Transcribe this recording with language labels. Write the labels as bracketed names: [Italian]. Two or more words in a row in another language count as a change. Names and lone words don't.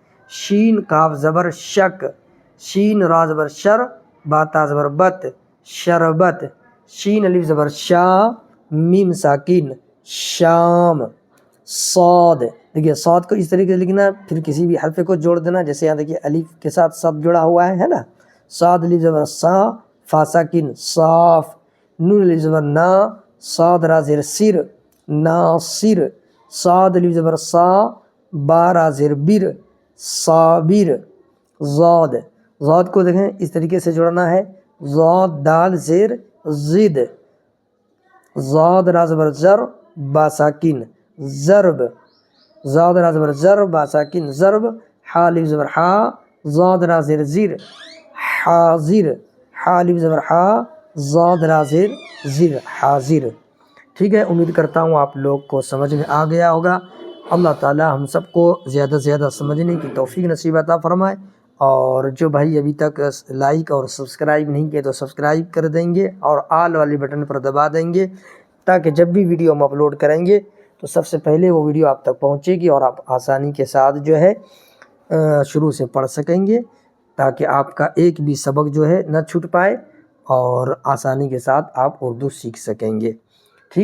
[Urdu] شین کاف زبر شک، شین را زبر شر، با تا زبر بت، شربت، شین الف زبر شا، میم ساکن شام، صاد. دیکھیے صاد کو اس طریقے سے لکھنا، پھر کسی بھی حرف کو جوڑ دینا. جیسے یہاں دیکھیے الف کے ساتھ سب جڑا ہوا ہے نا، صاد الف زبر صا، فا ساکن صاف، نون الف زبر نا، صاد را زیر صر, ناصر، صاد الف زبر صا، بارا زیر بر، صابر، ضاد، ضاد کو دیکھیں اس طریقے سے جوڑنا ہے، ضاد دال زیر زد، ضاد را زبر زر، با ساکن، ضرب، ضاد را زبر زر، با ساکن، ضرب، حا الف زبر حا، ضاد را زیر زیر، حاضر، حا الف زبر حا، ضاد را زیر زیر، حاضر۔ ٹھیک ہے، امید کرتا ہوں آپ لوگ کو سمجھ میں آ گیا ہوگا۔ اللہ تعالی ہم سب کو زیادہ سے زیادہ سمجھنے کی توفیق نصیب عطا فرمائے، اور جو بھائی ابھی تک لائک اور سبسکرائب نہیں کیے تو سبسکرائب کر دیں گے اور آل والی بٹن پر دبا دیں گے، تاکہ جب بھی ویڈیو ہم اپلوڈ کریں گے تو سب سے پہلے وہ ویڈیو آپ تک پہنچے گی اور آپ آسانی کے ساتھ جو ہے شروع سے پڑھ سکیں گے، تاکہ آپ کا ایک بھی سبق جو ہے نہ چھوٹ پائے اور آسانی کے ساتھ آپ اردو سیکھ سکیں گے۔